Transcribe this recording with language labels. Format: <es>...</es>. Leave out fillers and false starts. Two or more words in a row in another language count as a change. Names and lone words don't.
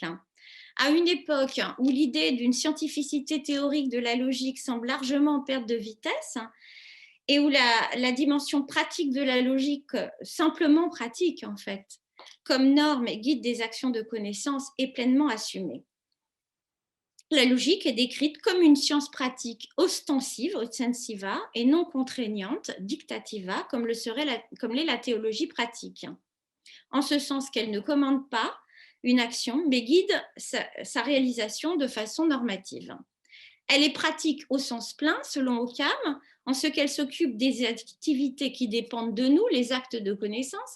<fr>À une époque où l'idée d'une scientificité théorique de la logique semble largement en perte de vitesse, et où la dimension pratique de la logique, simplement pratique en fait, comme norme et guide des actions de connaissance, est pleinement assumée. La logique est décrite comme une science pratique ostensive, ostensiva, et non contraignante, dictativa, comme l'est la théologie pratique. En ce sens qu'elle ne commande pas une action, mais guide sa réalisation de façon normative. Elle est pratique au sens plein, selon Occam, en ce qu'elle s'occupe des activités qui dépendent de nous, les actes de connaissance.</fr>